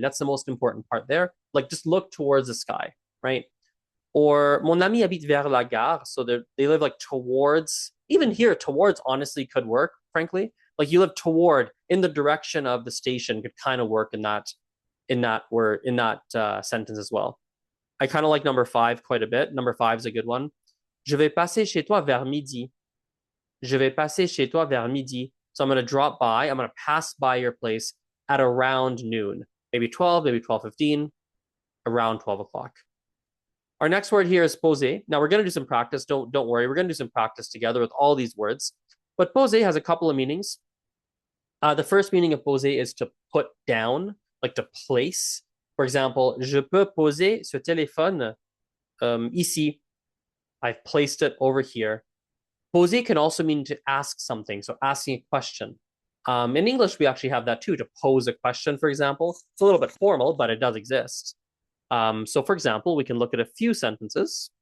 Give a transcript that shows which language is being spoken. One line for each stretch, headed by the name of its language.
English: That's the most important part there. Like just look towards the sky, right?
French: Or mon ami habite vers la gare.
English: So they live like towards, even here, towards honestly could work, frankly. Like you live toward, in the direction of the station could kind of work in that sentence as well. I kind of like number 5 quite a bit. Number 5 is a good one.
French: Je vais passer chez toi vers midi. Je vais passer chez toi vers midi.
English: So I'm going to drop by. I'm going to pass by your place at around noon. Maybe 12, maybe 12:15, around 12 o'clock. Our next word here is poser. Now we're going to do some practice. Don't worry. We're going to do some practice together with all these words. But poser has a couple of meanings. The first meaning of poser is to put down, like to place. For example,
French: je peux poser ce téléphone ici.
English: I've placed it over here. Poser can also mean to ask something, so asking a question. In English, we actually have that too, to pose a question, for example. It's a little bit formal, but it does exist. So for example, we can look at a few sentences.